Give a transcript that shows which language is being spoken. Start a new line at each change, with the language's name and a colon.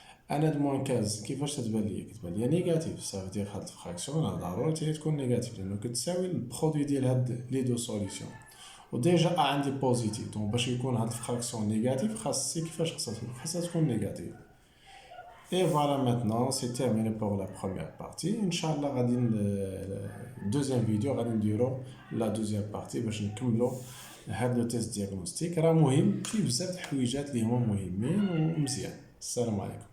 Arabic: انا د موان 15 كيفاش تتبان ليا؟ كتبان ليا نيجاتيف، صافي دير هاد الفراكسيون راه ضروري تكون نيجاتيف لانه كتساوي البرودوي ديال هاد لي دو سوليسيون، وديجا ا عندي بوزيتيف. دونك باش يكون هاد الفراكسيون نيجاتيف خاص سي كيفاش خاصها تكون نيجاتيف.
French: Et voilà, maintenant c'est terminé pour la première partie.
Arabic: Inch'Allah غادي
French: deuxième vidéo
Arabic: غادي نديرو
French: la deuxième partie
Arabic: باش نكملو هاد لو تيست دياغنوستيك. راه مهم، فيه بزاف د الحويجات اللي هما مهمين ومزيان. السلام عليكم.